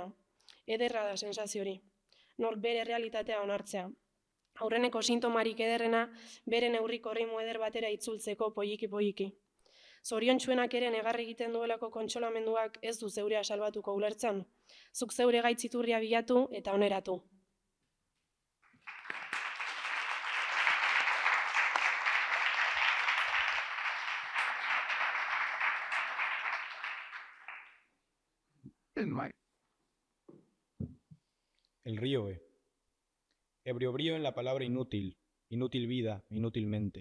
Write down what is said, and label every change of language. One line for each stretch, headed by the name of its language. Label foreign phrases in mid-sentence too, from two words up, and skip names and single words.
Basque: Ederra da sensazio hori. Nork bere realitatea onartzea. Aurreneko sintomarik ederrena, bere neurriko ritmo eder batera itzultzeko poiki-poiki. Zoriontsuenak ere negarri egiten duelako kontsolamenduak ez du zeurea salbatuko ulertzen. Zuk zeure gaitziturria bilatu eta oneratu.
Spanish: El río. Ebrio brío en la palabra inútil, inútil vida, inútilmente.